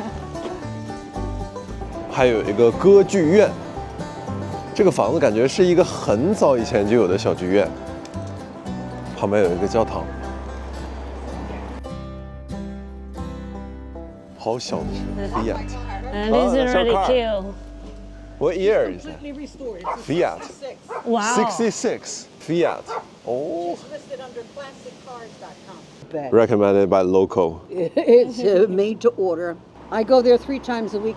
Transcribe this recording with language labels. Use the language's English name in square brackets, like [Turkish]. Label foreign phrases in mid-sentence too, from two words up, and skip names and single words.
[Chinese] 還有一個歌劇院，這個房子感覺是一個很早以前就有的小劇院。旁邊有一個教堂，好小的車 Fiat。 [English] This is really cute. What year is it? Fiat. Wow. 66. Fiat. Oh. Listed under classiccars.com. Recommended by local. It's made to order. I go there 3 times a week.